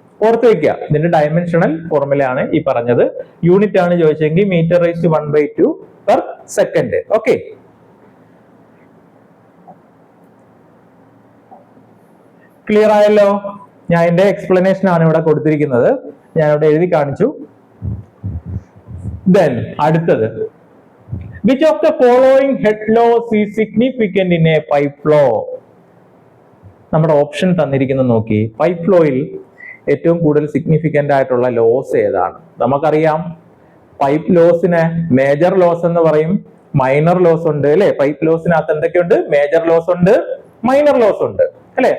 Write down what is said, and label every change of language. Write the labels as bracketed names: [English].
[Malayalam] ഓർത്ത് വെക്കുക, ഇതിന്റെ ഡയമെൻഷണൽ ഫോർമുലയാണ് ഈ പറഞ്ഞത്. യൂണിറ്റ് ആണ് ചോദിച്ചെങ്കിൽ m⁻⁻² per second. Okay, clear ആയല്ലോ? ഞാൻ എന്റെ എക്സ്പ്ലനേഷൻ ആണ് ഇവിടെ കൊടുത്തിരിക്കുന്നത്, ഞാൻ ഇവിടെ എഴുതി കാണിച്ചു. [English] Then [Malayalam] അടുത്തത്, [English] which of the following head laws is significant in a pipe law? [Malayalam] നമ്മുടെ ഓപ്ഷൻ തന്നിരിക്കുന്നത് നോക്കി. പൈപ്പ് ലോയിൽ ഏറ്റവും കൂടുതൽ സിഗ്നിഫിക്കന്റ് ആയിട്ടുള്ള ലോസ് ഏതാണ്? നമുക്കറിയാം പൈപ്പ് ലോസിന് മേജർ ലോസ് എന്ന് പറയും, മൈനർ ലോസ് ഉണ്ട് അല്ലെ. പൈപ്പ് ലോസിനകത്ത് എന്തൊക്കെയുണ്ട്? മേജർ ലോസ് ഉണ്ട്, മൈനർ ലോസ് ഉണ്ട് അല്ലെ.